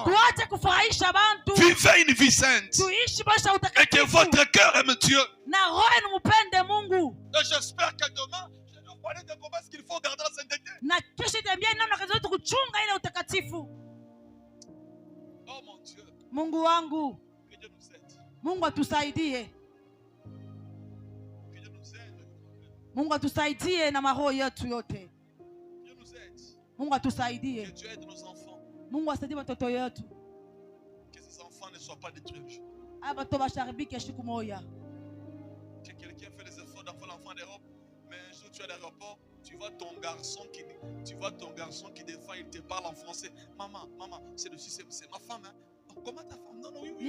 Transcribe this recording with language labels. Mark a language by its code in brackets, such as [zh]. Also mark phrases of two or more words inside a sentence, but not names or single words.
[fr] Vivez une vie sainte. Et que votre cœur aime Dieu. Et j'espère que demain, je vais parler de comment est-ce qu'il faut garder la sainteté. Oh mon Dieu. [sw] Mungu wangu. [fr] Que Dieu nous aide. [sw] Mungu atusaidie. [fr] Que Dieu nous aide. [sw] Mungu atusaidie na maroho yetu yote. [fr] Dieu nous aide. [sw] Mungu atusaidie. [fr] Que Dieu aide nos enfants. [sw] Mungu asaidie watoto yetu. [fr] Que ces enfants ne soient pas détruits un jour. Que quelqu'un fait les efforts d'enfant l'enfant d'Europe, mais un jour tu es à l'aéroport, tu vois ton garçon qui défend, il te parle en français. Maman, c'est ma femme. Hein? Oh, comment ta femme? Non, oui.